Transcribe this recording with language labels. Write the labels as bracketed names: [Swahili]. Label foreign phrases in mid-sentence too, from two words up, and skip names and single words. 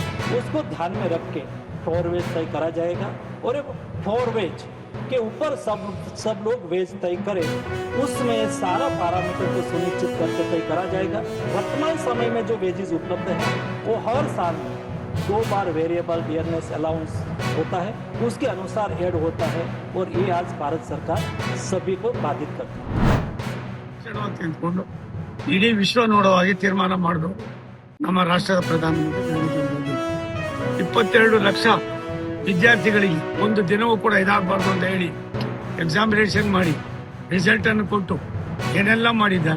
[Hindi] उसको ध्यान में रख के [English] floor wage [Hindi] तय करा जाएगा और एक [English] floor wage [Hindi] के ऊपर सब लोग वेज तय करें, उसमें सारा पैरामीटर को सुनिश्चित करके तय करा जाएगा। वर्तमान समय में जो वेजेस उपलब्ध है वो हर साल 2 बार [English] variable dearness allowance [Hindi] होता है, उसके अनुसार ऐड होता है और ये आज भारत सरकार सभी को बाधित करती है। [Kannada] ಅಂತ ಅಂದ್ಕೊಂಡು ಇಡೀ ವಿಶ್ವ ನೋಡೋ ಹಾಗೆ ತೀರ್ಮಾನ ಮಾಡಿದ್ರು ನಮ್ಮ ರಾಷ್ಟ್ರದ ಪ್ರಧಾನಮಂತ್ರಿ ನರೇಂದ್ರ ಮೋದಿ. 22 ಲಕ್ಷ ವಿದ್ಯಾರ್ಥಿಗಳಿಗೆ ಒಂದು ದಿನವೂ ಕೂಡ ಇದಾಗಬಾರ್ದು ಅಂತ ಹೇಳಿ ಎಕ್ಸಾಮಿನೇಷನ್ ಮಾಡಿ ರಿಸಲ್ಟ್ ಅನ್ನು ಕೊಟ್ಟು ಏನೆಲ್ಲ ಮಾಡಿದ್ದಾರೆ.